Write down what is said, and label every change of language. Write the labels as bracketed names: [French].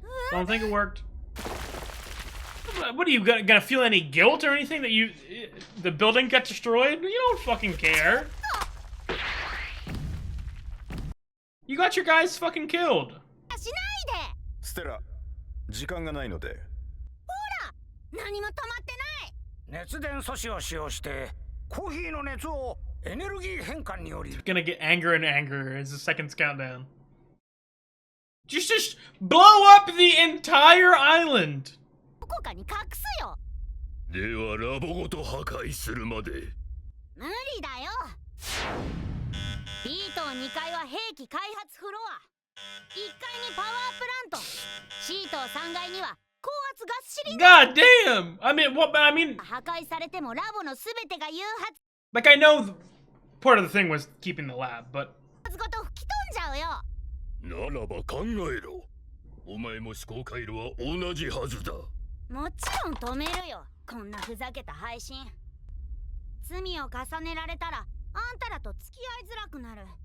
[English] Don't think it worked. What are you gonna feel any guilt or anything that the building got destroyed? You don't fucking care. You got your guys fucking killed. [Japanese] Stella, 時間がないので。ほら、何も止まってない。熱伝素子を使用して、コーヒーの熱をエネルギー変換により。 [English] It's gonna get angrier and angrier as the seconds count down. Just blow up the entire island. [Japanese] どこかに隠すよ。ではラボごと破壊するまで。無理だよ。 B 棟2階は兵器開発フロア。1階にパワープラント。 C 棟3階には高圧ガスシリンダー。 [English] God damn! I mean, [Japanese] 破壊されてもラボのすべてが誘発。 [English] Like, I know part of the thing was keeping the lab, but [Japanese] ごと吹き飛んじゃうよ。ならば考えろ。お前も思考回路は同じはずだ。もちろん止めるよ。こんなふざけた配信。罪を重ねられたらあんたらと付き合いづらくなる。